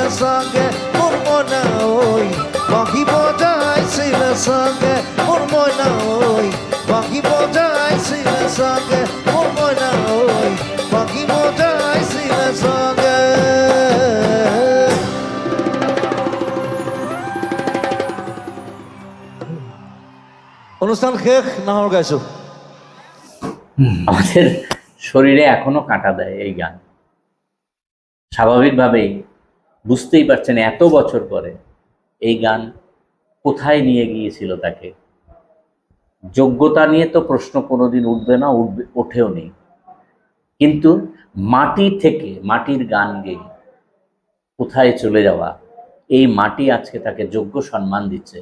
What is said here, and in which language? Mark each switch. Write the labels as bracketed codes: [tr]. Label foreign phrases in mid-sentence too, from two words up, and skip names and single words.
[as] চাগে মোৰ মইনা ঐ বাঁহী বজাইছিলে চাগে মোৰ মইনা ঐ বাঁহী বজাইছিলে চাগে মোৰ মইনা ঐ বাঁহী বজাইছিলে চাগে অনুষ্ঠান শেষ নাহৰ গাইছো [bn] আমাদের শরীরে এখনো কাঁটা দেয় এই গান। স্বাভাবিকভাবেই বুঝতেই পারছেন এত বছর পরে এই গান কোথায় নিয়ে গিয়েছিল তাকে। যোগ্যতা নিয়ে তো প্রশ্ন কোনোদিন উঠবে না, ওঠেও নেই, কিন্তু মাটি থেকে মাটির গান গেয়ে কোথায় চলে যাওয়া, এই মাটি আজকে তাকে যোগ্য সম্মান দিচ্ছে।